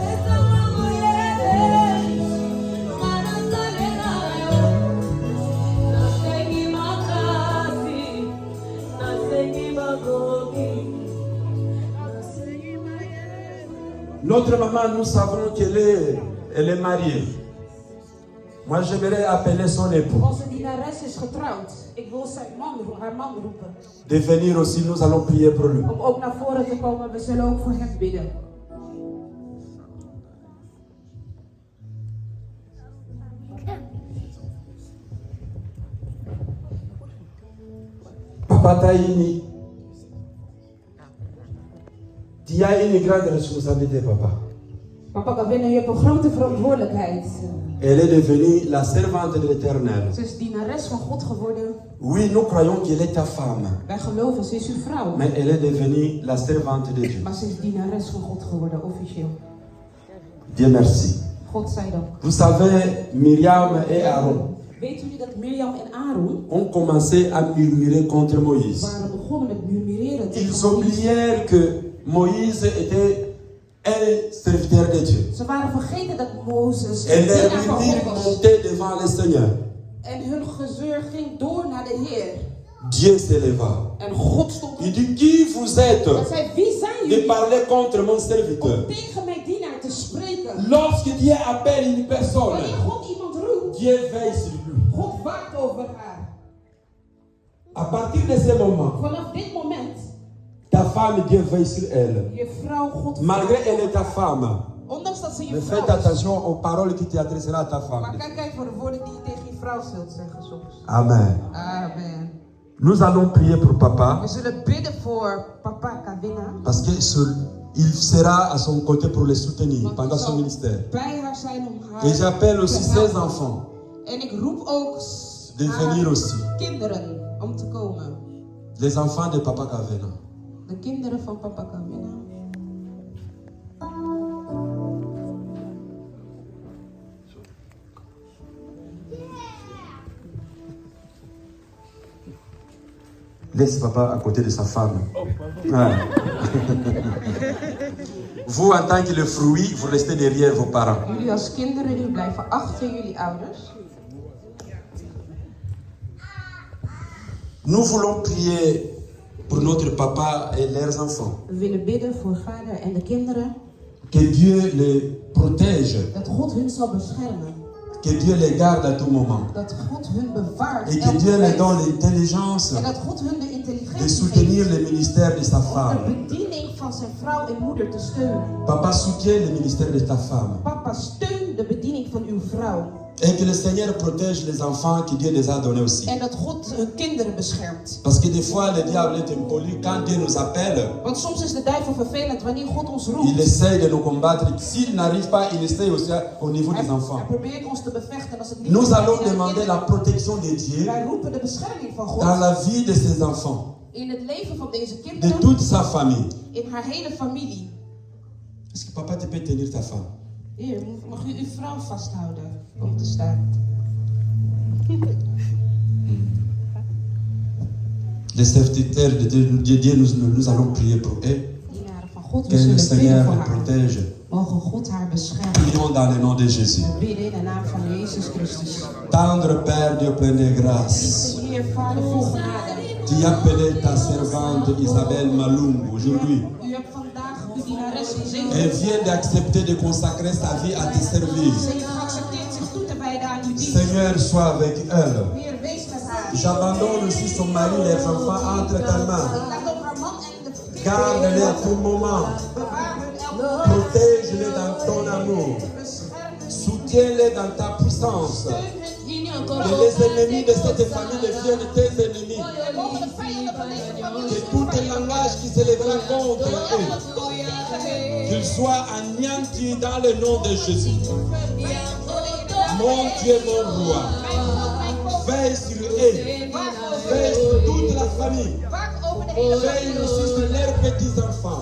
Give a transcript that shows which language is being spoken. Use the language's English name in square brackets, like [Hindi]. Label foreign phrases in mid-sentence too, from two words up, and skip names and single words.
[French] Notre maman, nous savons qu'elle est mariée. Moi, j'aimerais appeler son époux. [Dutch] Onze dienares is getrouwd. Ik wil haar man roepen. [French] De venir aussi, nous allons prier pour lui. [Dutch] Om ook naar voren te komen, we zullen ook voor hem bidden. [French] Papa Taïni, tu as une grande responsabilité, papa. [Dutch] Papa Kavina, je hebt een grote verantwoordelijkheid. [French] Elle est devenue la servante de l'Éternel. [Dutch] Ze is dienares van God geworden. [French] Oui, nous croyons qu'elle est ta femme, [Dutch] Wij geloven, ze is uw vrouw. [French] mais elle est devenue la servante de Dieu. [Dutch] Maar ze is dienares van God geworden, officieel. [French] Dieu merci. [Dutch] God zij dank. [French] Vous savez, Myriam et Aaron [Dutch] Weet jullie dat Mirjam en Aaron [French] ont commencé à murmurer contre Moïse. [Dutch] waren begonnen met murmureren tegen [French] Ils [Dutch] Moïse. [French] oublièrent que Moïse était un serviteur de Dieu. [Dutch] Ze waren vergeten dat Mozes [French] Et [Dutch] een [French] leur [Dutch] dienaar van [French] murmure [Dutch] God was. [French] montait devant le Seigneur. [Dutch] En hun gezeur ging door naar de Heer. [French] Dieu s'éleva. [Dutch] En God stond op. [French] Il dit, qui vous êtes [Dutch] Hij zei, wie zijn [French] de [Dutch] jullie [French] parler contre mon serviteur? [Dutch] om tegen mijn dienaar te spreken? [French] Lorsque Dieu appelle une personne, [Dutch] Wanneer God iemand roept, [French] Dieu veille sur lui. [Dutch] God waakt over haar. [French] À partir de ce moment, [Dutch] Vanaf dit moment, [French] ta femme, Dieu veille sur elle. [Dutch] je vrouw God [French] Malgré [Dutch] waakt [French] elle [Dutch] over [French] est ta [Dutch] haar. [French] femme, [Dutch] Ondanks dat ze je [French] mais [Dutch] vrouw [French] faites [Dutch] is. [French] attention aux paroles qui tu adresseras à ta [Dutch] Maar [French] femme. [Dutch] kijk uit voor de woorden die je tegen je vrouw zult zeggen soms. [French] Amen. [Dutch] Amen. [French] Nous allons prier pour papa [Dutch] We zullen bidden voor papa Kavina. [French] parce qu'il sera à son côté pour le soutenir [Dutch] Want [French] pendant [Dutch] hij [French] son [Dutch] zal [French] ministère. [Dutch] bij haar zijn om haar [French] Et j'appelle aussi [Dutch] te [French] ses [Dutch] helpen. [French] enfants [Dutch] En ik roep ook [French] de [Dutch] haar [French] venir aussi. [Dutch] kinderen om te komen. [French] Les enfants de Papa Kavena. [Dutch] De kinderen van papa Kavina. [French] Laisse papa à côté de sa femme. Ah. Vous, en tant que le fruit, vous restez derrière vos parents. [Dutch] Jullie als kinderen, jullie blijven achter jullie ouders. [French] Nous voulons prier pour notre papa et leurs enfants. [Dutch] We willen bidden voor vader en de kinderen. [French] Que Dieu les protège. [Dutch] Dat God hun zal beschermen. [French] Que Dieu les garde à tout moment. [Dutch] Dat God hun bewaart. [French] Et que [Dutch] elk [French] Dieu les [Dutch] moment. [French] donne l'intelligence [Dutch] En dat God hun de [French] de [Dutch] intelligentie [French] soutenir [Dutch] geeft [French] le ministère de sa [Dutch] om [French] femme. [Dutch] de bediening van zijn vrouw en moeder te steunen. [French] Papa soutient le ministère de ta femme. [Dutch] Papa steunt de bediening bediening van uw vrouw. [French] Et que le Seigneur protège les enfants que Dieu les a donnés aussi. [Dutch] En dat God hun kinderen beschermt. [French] Parce que des fois, le diable est impoli. Quand Dieu nous appelle, [Dutch] Want soms is de duivel vervelend wanneer God ons roept. [French] il essaye de nous combattre. S'il n'arrive pas, il essaye aussi au niveau des enfants. [Dutch] Hij probeert ons te bevechten. Als het niet [French] Nous [Dutch] lukt, [French] allons [Dutch] dan [French] demander la protection de Dieu [Dutch] wij roepen de bescherming van God. [French] dans la vie de ses enfants, [Dutch] In het leven van deze [French] de [Dutch] kinderen. [French] toute sa famille. [Dutch] In haar hele familie. [French] Est-ce que papa, tu peux tenir ta femme? [Dutch] Hier, mag u uw vrouw vasthouden om te staan. [French] Les serviteurs de Dieu, nous allons prier pour eux. [Dutch] Dienaren van God, [French] Que [Dutch] we [French] le [Dutch] zullen bidden [French] Seigneur [Dutch] voor [French] les [Dutch] haar. [French] protège. [Dutch] Mogen God haar beschermen. [French] Prions dans le nom de Jésus. [Dutch] We bidden in de naam van Jezus Christus. [French] Tendre Père, Dieu plein de grâce. [Dutch] Lieve Heer, Vader vol genade. [French] Tu as appelé ta servante Isabelle Malung aujourd'hui. [Dutch] U hebt vandaag uw dienares gezegend. [French] Elle vient d'accepter de consacrer sa vie à te servir. [Dutch] Ze heeft geaccepteerd zich toe te wijden aan uw dienst. [French] Seigneur, sois avec elle. [Dutch] Heer, wees met haar. [French] J'abandonne aussi son mari, les enfants entre ta main. [Dutch] Laat ook haar man en de [French] Garde-les à tout moment. [Dutch] bewaar hun elke moment. [French] Protège-les dans ton amour. [Dutch] Bescherm hun. [French] Soutiens-les dans ta puissance. [Dutch] Steun hun in je [French] Que les ennemis de cette famille deviennent tes ennemis. [Dutch] En mogen de vijanden van deze familie [French] Que tout langage qui se lèvera contre eux, qu'il soit anéanti dans le nom de Jésus. Mon Dieu, mon roi, veille sur eux, veille sur toute la famille, veille aussi sur leurs petits-enfants.